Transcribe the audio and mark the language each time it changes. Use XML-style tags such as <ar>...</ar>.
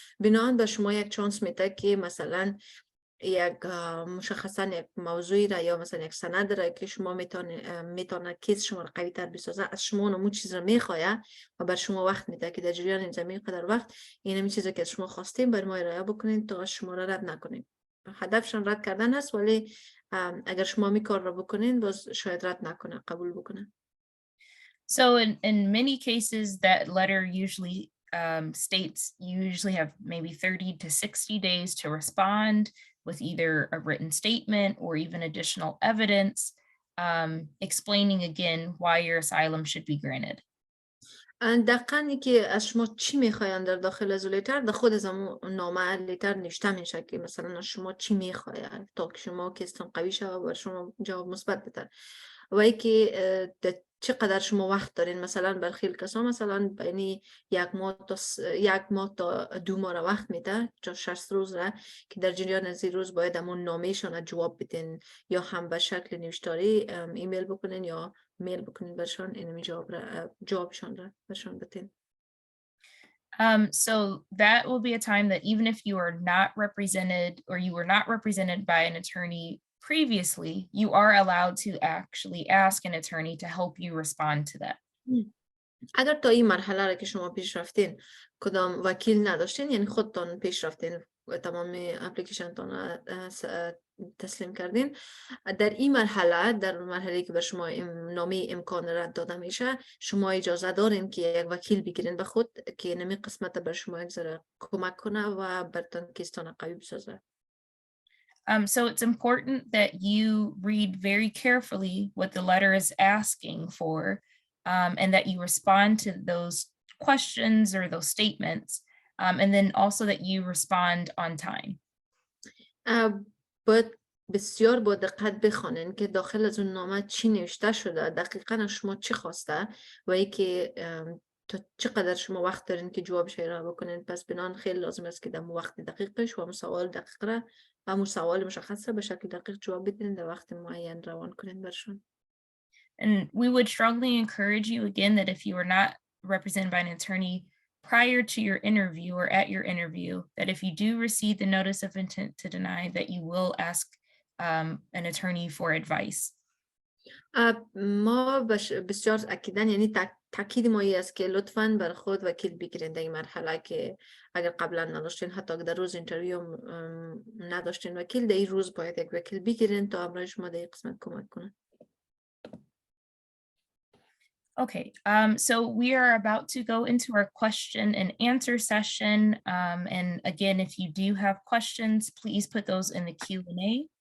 <fa>بنابراین به شما یک چانس میده که مثلا یک مشخصا یک موضوعی را یا مثلا یک سند را که شما میتونه کیس شما را قوی تر بسازه، از شما اون چیز را میخواه و بر شما وقت میده که در جریان این زمین قدر وقت این همین چیزی که از شما خواستیم بر ما ارائه بکنین تا شما را رد نکنیم. هدفشان رد کردن است ولی اگر شما می کار را بکنین باز شاید رد نکنه، قبول بکنه.</fa> <en>So in many cases that letter usually states you usually have maybe 30 to 60 days to respond with either a written statement or even additional evidence, explaining again why your asylum should be granted.</en> <fa>دقیقاً که از شما چی میخواین در داخل از لیتر در خود از نامه لیتر نوشته میشه که مثلا از شما چی میخواین تا که شما کیستان قوی شد و بر شما جواب مثبت بده و ای که چقدر شما وقت دارین. مثلا برخی کسا مثلا بین یک ماه تا 2 ماه را وقت میده، 60 روز را که در جریان از این روز باید همون نامهشان جواب بدین یا هم به شکل نوشتاری ایمیل بکنین یا میل بکنین برشان اینمی جوابشان را برشان بدین.</fa> <en>So that will be a time that even if you are not represented or you were not represented by an attorney previously, you are allowed to actually ask an attorney to help you respond to that.</en> <fa>اگر تا این مرحله را که شما پیش رفتین کدام وکیل نداشتین، یعنی خودتان پیش رفتین و تمام اپلیکیشن تان تسلیم کردین، در این مرحله، در مرحله که بر شما نامه امکان رد داده میشه، شما اجازه دارین که یک وکیل بگیرین به خود که نمی قسمت بر شما یک ذره کمک کنه و برتان کیستان قوی بسازه.</fa> <en>So it's important that you read very carefully what the letter is asking for, and that you respond to those questions or those statements, and then also that you respond on time.</en> <fa>باید بسیار با دقت بخوانین که داخل از اون نامه چی نوشته شده، دقیقاً شما چی خواسته و ای که تا چقدر شما وقت دارین که جوابش را بکنین. پس بنان خیلی لازم است که در وقت دقیقش و سوال دقیق را و همون سوال مشخص را به شکل دقیق جواب بدین در وقت معین روان کنین برشون.</fa> <en>And we would strongly encourage you again that if you are not represented by an attorney prior to your interview or at your interview, that if you do receive the notice of intent to deny, that you will ask an attorney for advice.</en> <fa>ما بسیار اکیدن، یعنی تاکید ما است که لطفاً بر خود وکیل بگیرین در این مرحله که اگر قبلا نداشتین، حتی اگر در روز اینترویو نداشتین وکیل، در این روز باید یک وکیل بگیرین تا برای شما در این قسمت کمک کنه.</fa> <en>Okay, so we are about to go into our question and answer session. And again, if you do have questions, please put those in the Q&A.</en>